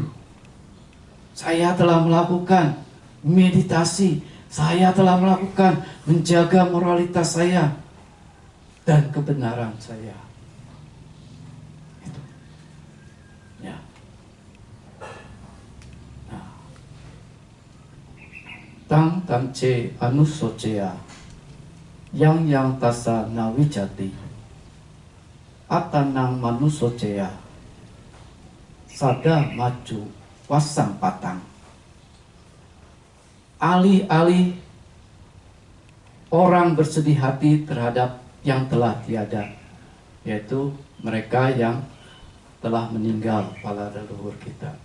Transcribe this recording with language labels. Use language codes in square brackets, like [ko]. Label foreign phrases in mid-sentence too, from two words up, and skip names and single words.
[id] Saya telah melakukan meditasi. Saya telah melakukan menjaga moralitas saya dan kebenaran saya. Itu. Ya. Nah. [pi] Tang tamce anusocea yang tasa nawijati atanang manusocea sada maju wasang patang. [id] Alih-alih orang bersedih hati terhadap yang telah tiada, yaitu mereka yang telah meninggal, para leluhur kita.